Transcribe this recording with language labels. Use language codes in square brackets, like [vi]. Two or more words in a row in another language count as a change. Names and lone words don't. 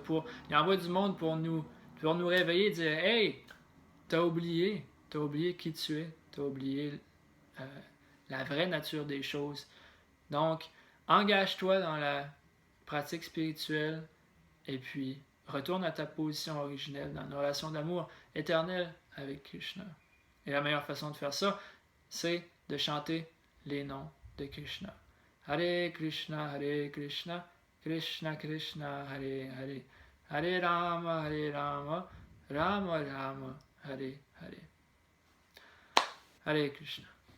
[fr] Il envoie du monde pour nous réveiller et dire « Hey, t'as oublié qui tu es, t'as oublié la vraie nature des choses. Donc, engage-toi dans la pratique spirituelle et puis retourne à ta position originelle dans une relation d'amour éternel avec Krishna. » Et la meilleure façon de faire ça, c'est de chanter les noms de Krishna. [sa] हरे कृष्ण, कृष्ण कृष्ण, हरे हरे, हरे राम, राम राम, हरे हरे. हरे कृष्ण.